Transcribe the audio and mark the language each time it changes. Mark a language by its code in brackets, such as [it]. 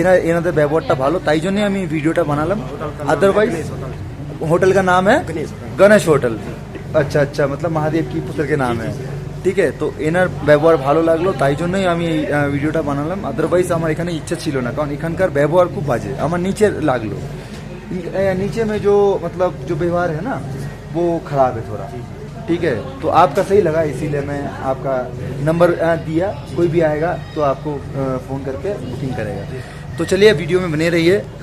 [bn] এনাদের ব্যবহারটা ভালো, তাই জন্যই আমি ভিডিওটা বানালাম। [hi] अदरवाइज होटल का नाम है गणेश होटल। अच्छा अच्छा, मतलब महादेव की पुत्र के नाम है। [bn] ঠিক আছে, তো এনার ব্যবহার ভালো লাগলো, তাই জন্যই আমি এই ভিডিওটা বানালাম। আদারওয়াইজ আমার এখানে ইচ্ছা ছিল না, কারণ এখানকার ব্যবহার খুব বাজে, আমার নিচে লাগলো। [hi] नीचे में जो मतलब जो व्यवहार है ना, वो खराब है थोड़ा। ठीक है, तो आपका सही लगा, इसीलिए मैं आपका नंबर दिया। कोई भी आएगा तो आपको फ़ोन करके बुकिंग करेगा। तो चलिए वीडियो में बने रहिए।